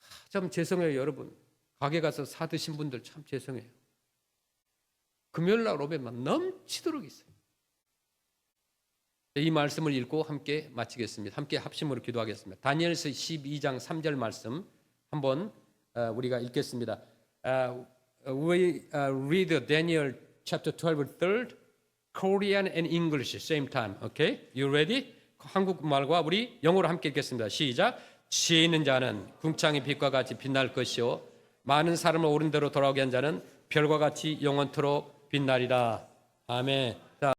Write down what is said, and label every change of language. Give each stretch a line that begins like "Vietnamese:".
Korean: 참 죄송해요, 여러분. 가게 가서 사 드신 분들 참 죄송해요. 금요일날 오면 넘치도록 있어요. 이 말씀을 읽고 함께 마치겠습니다. 함께 합심으로 기도하겠습니다. 다니엘서 12장 3절 말씀 한번 우리가 읽겠습니다.
English: We read Daniel chapter 12 third, Korean and English same time. Okay? You ready?
Korean: 한국말과 우리 영어로 함께 읽겠습니다. 시작. 지혜 있는 자는 궁창의 빛과 같이 빛날 것이요 많은 사람을 옳은 대로 돌아오게 한 자는 별과 같이 영원토록 빛나리라. 아멘.